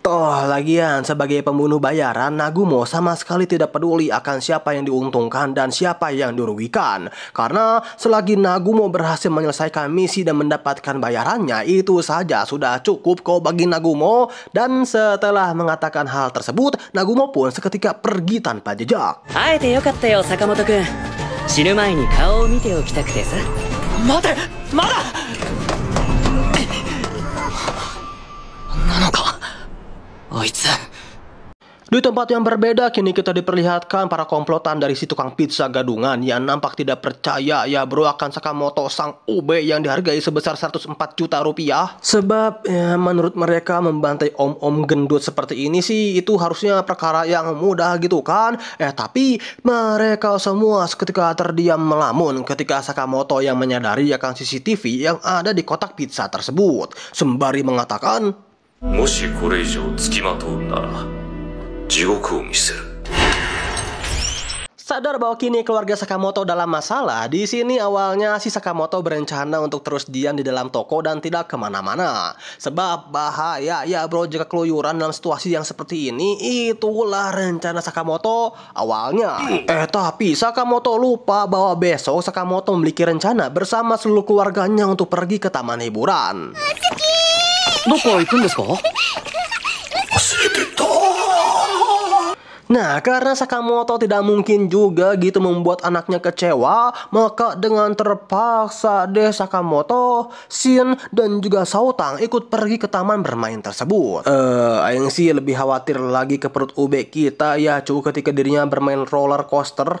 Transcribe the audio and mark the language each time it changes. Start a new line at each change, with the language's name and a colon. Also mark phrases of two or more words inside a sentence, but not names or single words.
Indonesian: Toh lagian sebagai pembunuh bayaran, Nagumo sama sekali tidak peduli akan siapa yang diuntungkan dan siapa yang dirugikan. Karena selagi Nagumo berhasil menyelesaikan misi dan mendapatkan bayarannya, itu saja sudah cukup kok bagi Nagumo. Dan setelah mengatakan hal tersebut, Nagumo pun seketika pergi tanpa jejak.
Japanese: 会えてよかったよ、坂本くん。死ぬ前に顔を見ておきたくてさ。待て、まだ。なのか、あいつ。
Indonesian: Di tempat yang berbeda kini kita diperlihatkan para komplotan dari si tukang pizza gadungan yang nampak tidak percaya ya bro akan Sakamoto sang ube yang dihargai sebesar 104 juta rupiah. Sebab ya, menurut mereka membantai om-om gendut seperti ini sih itu harusnya perkara yang mudah gitu kan. Tapi mereka semua seketika terdiam melamun ketika Sakamoto yang menyadari akan CCTV yang ada di kotak pizza tersebut. Sembari mengatakan,
Japanese: もしこれ以上付きまとうなら地獄を見せる。
Indonesian: Sadar bahwa kini keluarga Sakamoto dalam masalah, di sini awalnya si Sakamoto berencana untuk terus diam di dalam toko dan tidak kemana-mana. Sebab bahaya ya bro jika keluyuran dalam situasi yang seperti ini. Itulah rencana Sakamoto awalnya. Tapi Sakamoto lupa bahwa besok Sakamoto memiliki rencana bersama seluruh keluarganya untuk pergi ke taman hiburan.
Japanese: どこ行くんですか？
Indonesian: Nah, karena Sakamoto tidak mungkin juga gitu membuat anaknya kecewa, maka dengan terpaksa deh Sakamoto, Shin, dan juga Saotang ikut pergi ke taman bermain tersebut. Aing sih lebih khawatir lagi ke perut ube kita ya cu ketika dirinya bermain roller coaster.